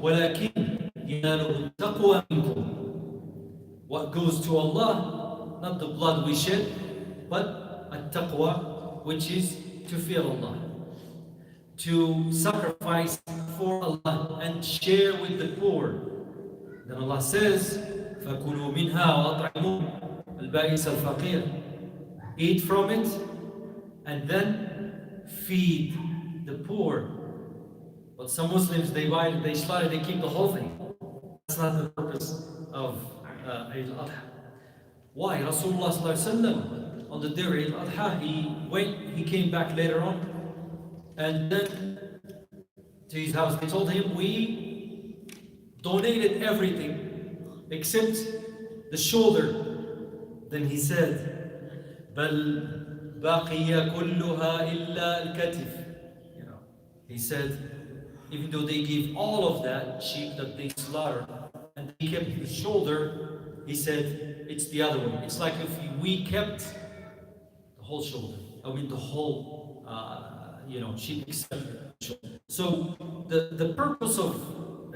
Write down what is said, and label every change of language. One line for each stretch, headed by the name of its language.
Arabic: وَلَكِنْ يَنَالُهُ التَّقْوَى مِنْكُمْ.
English: What goes to Allah, not the blood we shed, but at-taqwa, which is to fear Allah, to sacrifice for Allah and share with the poor. Then Allah says,
Arabic: فَكُلُوا مِنْهَا وَأَطْعِمُوا الْبَائِسَ الْفَقِيرَ.
English: Eat from it and then feed the poor. But some Muslims, they buy it, they slaughter, they keep the whole thing. That's not the purpose of Eid al-Adha. Why? Rasulullah
Arabic: sallallahu alaihi wasallam,
English: on the day of Eid al-Adha, he came back later on, and then to his house, they told him, we donated everything except the shoulder. Then he said,
Arabic: بل بقي كلها إلا الكتف.
English: He said, even though they gave all of that sheep that they slaughtered and they kept the shoulder, he said, it's the other one. It's like if we kept the whole shoulder. The whole, sheep except the shoulder. So the purpose of